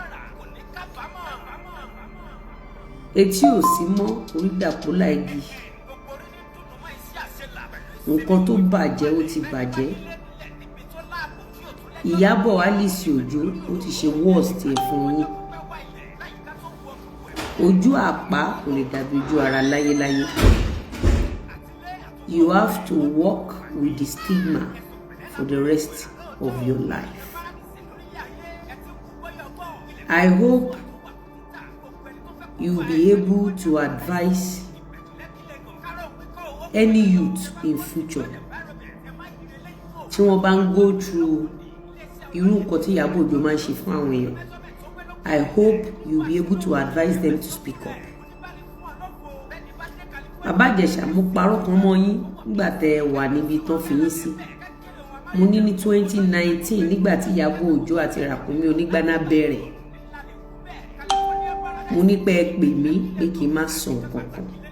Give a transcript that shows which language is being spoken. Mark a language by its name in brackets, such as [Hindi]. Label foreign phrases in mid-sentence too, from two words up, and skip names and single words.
[Yoruba] Etí ò sí mọ́ orí dàpọ̀ igi. Nǹkan tó bàjẹ́ ó ti bàjẹ́. Ìyábọ̀ Alice Òjó ó ti ṣe worst ẹ̀ fún yín. Ojú àpá kò lè dàbí ojú ara láyéláyé. [English] You have to walk with the stigma for the rest of your life. I hope you'll be able to advise any youth in future [Yoruba] tí wọ́n bá ń [English] go through [Yoruba] irú nǹkan tí Ìyábọ̀ Òjó máa ń ṣe fún àwọn èèyàn. [English] I hope you'll be able to advise them to speak up. [Yoruba] Bàbá Ìjẹ̀ṣà, mo parọ́ kan mọ́ yín nígbà tẹ́ ẹ wà níbi tán fi yín sí. Mo ní 2019 nígbà tí Ìyábọ̀ Òjó àti Ràkúnmí Onígbáná bẹ̀rẹ̀. Mo ní pé ẹ pè mí pé kí n má sọ nǹkan kan.